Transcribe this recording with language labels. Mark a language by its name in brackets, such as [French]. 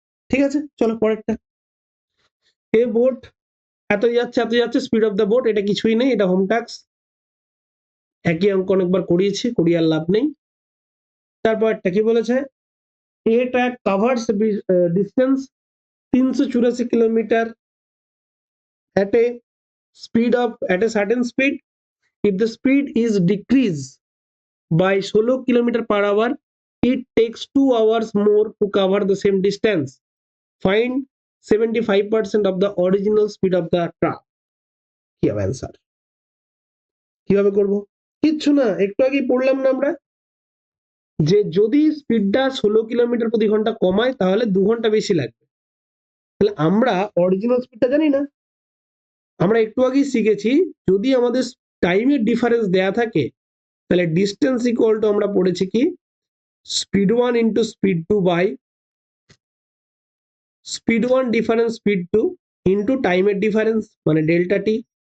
[Bangla] ঠিক আছে, চলো পরেরটা। এ বোট এত যাচ্ছে এত যাচ্ছে, স্পিড অফ দ্য বোট, এটা কিছুই নেই, এটা হোম টাস্ক, একই অঙ্ক অনেকবার করিয়েছি, করিয়ে আর লাভ নেই। তারপর একটা কি বলেছে, [English] A track covers distance 384 kilometer at a at a certain speed. If the speed is decreased by 16 kilometer per hour, it takes 2 hours more to cover the same distance. Find 75% of the original speed of the truck. [Bangla] কি হবে answer? কিভাবে করব? কিচ্ছু না, একটু আগেই পড়লাম না আমরা, যে যদি স্পিডটা 16 কিলোমিটার প্রতি ঘন্টা কমায় তাহলে 2 ঘন্টা বেশি লাগবে। তাহলে আমরা অরিজিনাল স্পিডটা জানি না, আমরা একটু আগেই শিখেছি, যদি আমাদের টাইমের ডিফারেন্স দেয়া থাকে, তাহলে ডিস্টেন্স ইকুয়াল টু আমরা পড়েছি কি, speed 1 into speed 2 by speed 1 difference speed 2 into টাইমের ডিফারেন্স, মানে ডেল্টা টি।